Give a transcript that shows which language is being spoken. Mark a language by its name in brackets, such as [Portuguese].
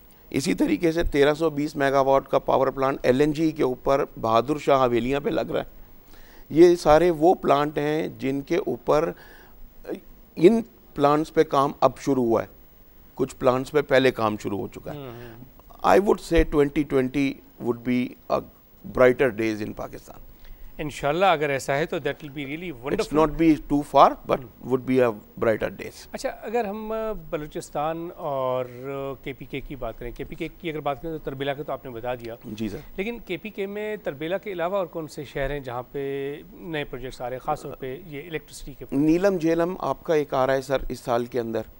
[Urdu] اسی طریقے سے 1320 میگا واٹ کا پاور پلانٹ LNG کے اوپر بہادر شاہ حویلیاں پہ لگ رہا ہے. یہ سارے وہ پلانٹ ہیں جن کے اوپر ان پلانٹس پہ کام اب شروع ہوا ہے, کچھ پلانٹس پہ پہلے کام شروع ہو چکا ہے. [English] I would say 2020 would be a brighter days in Pakistan. [Urdu] انشاءاللہ اگر ایسا ہے تو [English] that will be really wonderful. It's not be too far but would be a brighter days. [Urdu] اچھا, اگر ہم بلوچستان اور KPK کی بات کریں, KPK کی اگر بات کریں تو تربیلا کا تو آپ نے بتا دیا. جی سر. لیکن KPK میں تربیلا کے علاوہ اور کون سے شہر ہیں جہاں پہ نئے پروجیکٹس آ رہے ہیں, خاص طور پہ یہ الیکٹرسٹی کے؟ نیلم جیلم آپ کا ایک آ رہا ہے سر اس سال کے اندر